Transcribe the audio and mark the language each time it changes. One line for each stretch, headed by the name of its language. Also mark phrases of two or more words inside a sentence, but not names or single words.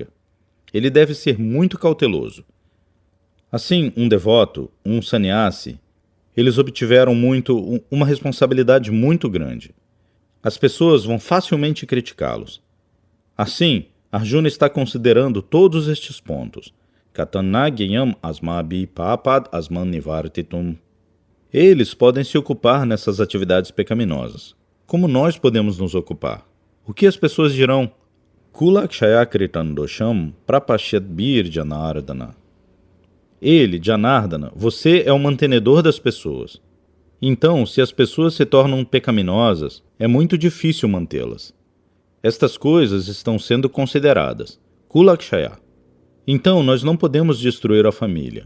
Portuguese: Ele deve ser muito cauteloso. Assim, um devoto, um sannyasi, eles obtiveram uma responsabilidade muito grande. As pessoas vão facilmente criticá-los. Assim, Arjuna está considerando todos estes pontos.
Sanskrit: कथं ज्ञेयम् अस्माभिः पापाद् अस्मान् निवर्तितुम्.
Portuguese: Eles podem se ocupar nessas atividades pecaminosas. Como nós podemos nos ocupar? O que as pessoas dirão?
Sanskrit: कुलक्षय कृतं दोषं प्रपश्यद्भिर् जनार्दन.
Portuguese: Ele, Janardana, você é o mantenedor das pessoas. Então, se as pessoas se tornam pecaminosas, é muito difícil mantê-las. Estas coisas estão sendo consideradas. Kulakshaya. Então, nós não podemos destruir a família.